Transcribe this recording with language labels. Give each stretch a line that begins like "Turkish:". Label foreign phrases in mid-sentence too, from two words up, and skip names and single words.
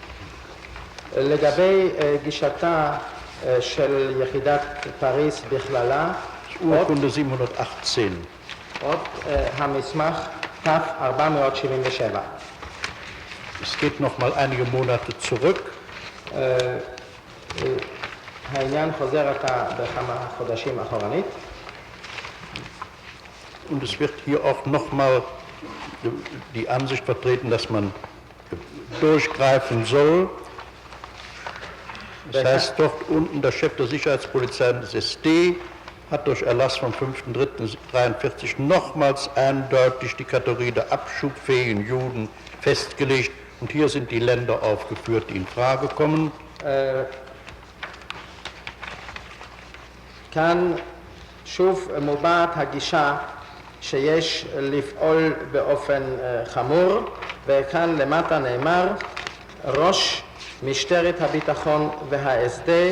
Hebrew: לגבי גישתה של יחידת פריז בכללה,
German: Urkunde 718.
Hebrew: עוד המסמך TAF 477.
German: Es geht noch mal einige Monate zurück.
Hebrew: העניין חוזר עתה בכמה חודשים אחורנית.
German: Und es wird hier auch nochmal die Ansicht vertreten, dass man durchgreifen soll. Das heißt, dort unten der Chef der Sicherheitspolizei des SD hat durch Erlass vom 5.3.43 nochmals eindeutig die Kategorie der abschubfähigen Juden festgelegt. Und hier sind die Länder aufgeführt, die in Frage kommen.
Hebrew: כאן שוב מובעת הגישה שיש לפעול באופן חמור, וכאן למטה נאמר ראש משטרת הביטחון והSD